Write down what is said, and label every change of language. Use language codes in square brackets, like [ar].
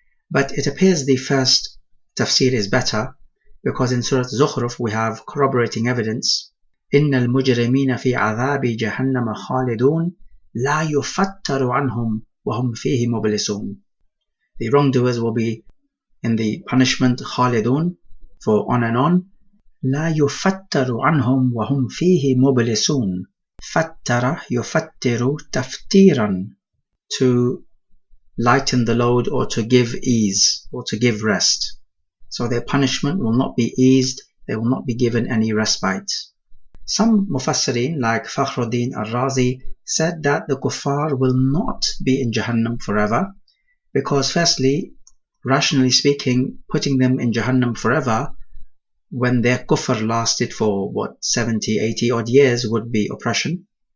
[en] But it appears the first tafsir is better, because in Surah Zukhruf we have corroborating evidence. [ar] إِنَّ الْمُجْرِمِينَ فِي عَذَابِ جَهَنَّمَ خَالِدُونَ لَا يُفَتَّرُ عَنْهُمْ وَهُمْ فِيهِ مُبْلِسُونَ. [en] The wrongdoers will be in the punishment khalidun, for on and on. [ar] لا يفتر عنهم وهم فيه مبلسون. فتر يفتر تفتيرا, [en] to lighten the load or to give ease or to give rest. So their punishment will not be eased, they will not be given any respite. Some mufassirin like Fakhruddin al-Razi said that the kuffar will not be in Jahannam forever, because firstly, rationally speaking, putting them in Jahannam forever when their kufr lasted for 70, 80 odd years would be oppression.